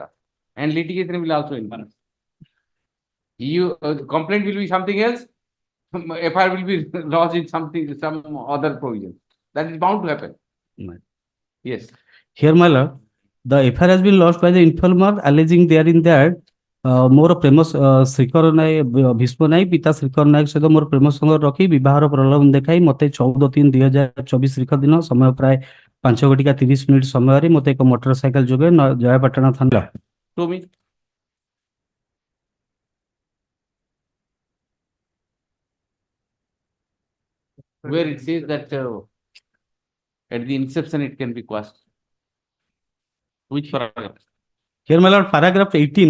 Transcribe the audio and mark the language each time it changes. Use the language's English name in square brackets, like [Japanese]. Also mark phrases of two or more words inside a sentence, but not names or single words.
[English] And litigation will also increase. Complaint will be something else. FIR will be lodged in some other provision. That is bound to happen. Yes. Here, my lord, the FIR has been lodged by the informer alleging therein that [Odia] ମୋର ପ୍ରେମ ଶ୍ରୀକର ନାୟକ ଭୀଷ୍ମ ନାୟକ ପିତା ଶ୍ରୀକର ନାୟକ ସହିତ ମୋର ପ୍ରେମ ସମ୍ପର୍କ ରଖି ବିବାହର ପ୍ରଲୋଭନ ଦେଖାଇ ମତେ 14/3/2024 ତାରିଖ ଦିନ ସମୟ ପ୍ରାୟ 5:30 ସମୟରେ ମତେ ଏକ [English] motor cycle [Odia] ଯୋଗେ ଜୟପାଟଣା ଥାନା [English] where it says that at the inception it can be quashed. Which paragraph? Here, my lord, paragraph 18.